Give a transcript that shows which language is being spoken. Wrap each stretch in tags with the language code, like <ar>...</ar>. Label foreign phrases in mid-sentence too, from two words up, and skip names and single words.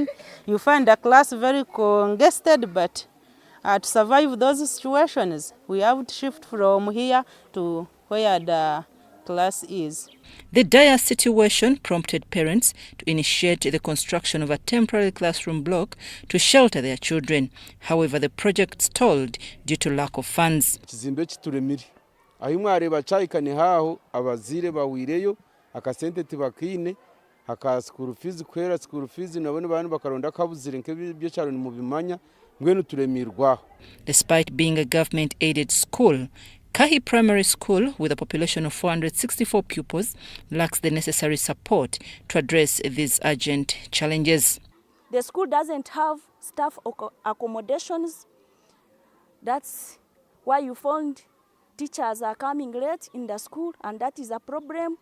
<en>You find a class very congested, but to survive those situations, we have to shift from here to where the class is. The dire situation prompted parents to initiate the construction of a temporary classroom block to shelter their children. However, the project stalled due to lack of funds.</en> <cgg>Akasente tibakine aka</cgg> <en>school fees</en> <cgg>kwera</cgg> <en>school fees</en> <cgg>nabone bantu bakaronda kabuzire nk'ibyo cyaro ni mubimanya mwenu turemirwa.</cgg> <en>Despite being a government aided school, Kahi Primary School, with a population of 464 pupils, lacks the necessary support to address these urgent challenges. The school doesn't have staff accommodations. That's why you found teachers are coming late in the school, and that is a problem.</en>